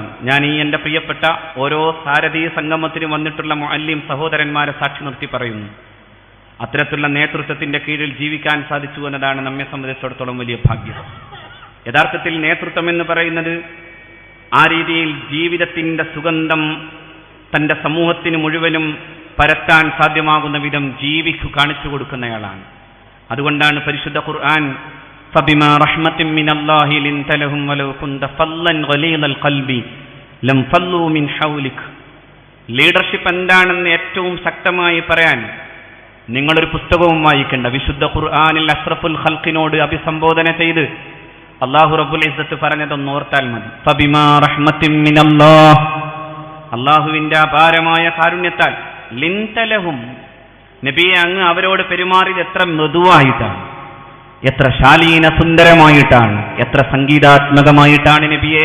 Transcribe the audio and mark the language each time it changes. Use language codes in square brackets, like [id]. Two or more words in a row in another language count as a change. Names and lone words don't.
[ml] ഞാൻ ഈ എൻ്റെ പ്രിയപ്പെട്ട ഓരോ സാരഥി സംഗമത്തിനും വന്നിട്ടുള്ള മുഅല്ലിം സഹോദരന്മാരെ സാക്ഷി നിർത്തി പറയുന്നു, അത്തരത്തിലുള്ള നേതൃത്വത്തിന്റെ കീഴിൽ ജീവിക്കാൻ സാധിച്ചു എന്നതാണ് നമ്മെ സംബന്ധിച്ചിടത്തോളം വലിയ ഭാഗ്യം. യഥാർത്ഥത്തിൽ നേതൃത്വം എന്ന് പറയുന്നത് ആ രീതിയിൽ ജീവിതത്തിന്റെ സുഗന്ധം തൻ്റെ സമൂഹത്തിന് മുഴുവനും പരത്താൻ സാധ്യമാകുന്ന വിധം ജീവിക്കു കാണിച്ചു കൊടുക്കുന്നയാളാണ്. അതുകൊണ്ടാണ് പരിശുദ്ധ ഖുർആൻ [ar] فبما رحمة من الله لنت لهم ولو كنت فظا غليظ القلب لانفضوا من حولك. [ml] ലീഡർഷിപ്പ് എന്താണെന്ന് ഏറ്റവും ശക്തമായി പറയാൻ നിങ്ങളൊരു പുസ്തകവും വായിക്കേണ്ട. വിശുദ്ധ ഖുർആനിൽ അഷ്റഫുൽ ഖൽഖിനോട് അഭിസംബോധന ചെയ്ത് [ar] الله رب العزة [ml] പറഞ്ഞതൊന്ന് ഓർത്താൽ മതി. [ar] فبما رحمة من الله, [ml] അല്ലാഹുവിന്റെ അപാരമായ കാരുണ്യത്താൽ, [ar] لنت لهم, [ml] നബിയെ അങ്ങ് അവരോട് പെരുമാറിയത് എത്ര മൃദുവായിട്ടാണ്, എത്ര ശാലീന സുന്ദരമായിട്ടാണ്, എത്ര സംഗീതാത്മകമായിട്ടാണ് നബിയെ.